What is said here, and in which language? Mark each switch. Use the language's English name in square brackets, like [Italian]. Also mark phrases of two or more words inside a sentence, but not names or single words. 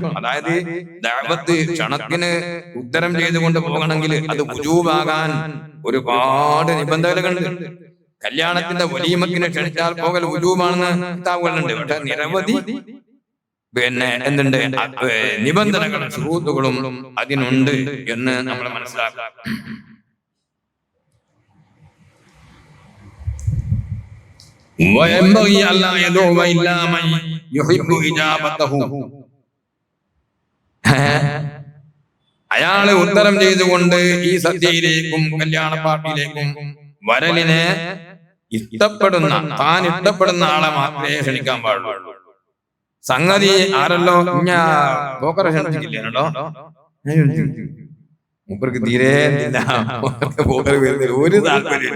[Malayalam] അതായത് ദഅവത്ത് ക്ഷണത്തിന് ഉത്തരം ചെയ്തുകൊണ്ട് പോകണമെങ്കിൽ അത് വുജൂബാകാൻ ഒരുപാട് നിബന്ധനകളുണ്ട്. കല്യാണത്തിന്റെ വലീമത്തിന് ക്ഷണിച്ചാൽ പോകൽ വുജൂബാണെന്ന് കിതാബുകളുണ്ട്. പക്ഷെ നിരവധി എന്തുണ്ട് നിബന്ധനകളും ശുറൂത്തുകളും അതിനുണ്ട് എന്ന് നമ്മൾ മനസ്സിലാക്കാം. [Arabic] وينبغي ألا يدعو إلا من يحب إجابته. [Malayalam] അയാള് ഉത്തരം ചെയ്തുകൊണ്ട് ഈ സദ്യയിലേക്കും കല്യാണ പാർട്ടിയിലേക്കും വരലിനെ താൻ ഇഷ്ടപ്പെടുന്ന ആളെ മാത്രമേ ക്ഷണിക്കാൻ പാടുള്ളൂ. സംഗതി ആരല്ലോ പോക്കറെ ക്ഷണിച്ചില്ലല്ലോ, മൂപ്പർക്ക് തീരെ ഒരു താല്പര്യമില്ല.